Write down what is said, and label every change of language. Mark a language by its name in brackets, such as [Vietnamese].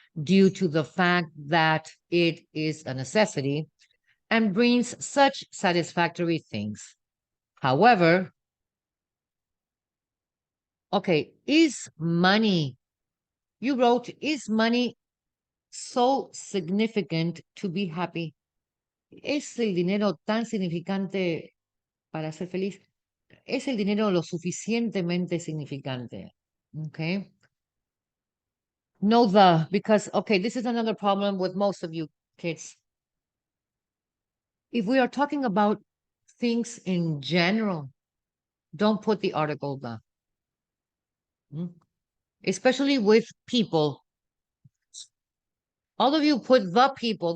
[English] Due to the fact that it is a necessity and brings such satisfactory things. However, okay, is money, you wrote, is money so significant to be happy? [Spanish] ¿Es el dinero tan significante para ser feliz? ¿Es el dinero lo suficientemente significante? [English] Okay. No the, because, okay, this is another problem with most of you kids. If we are talking about things in general, don't put the article the. Especially with people. All of you put the people.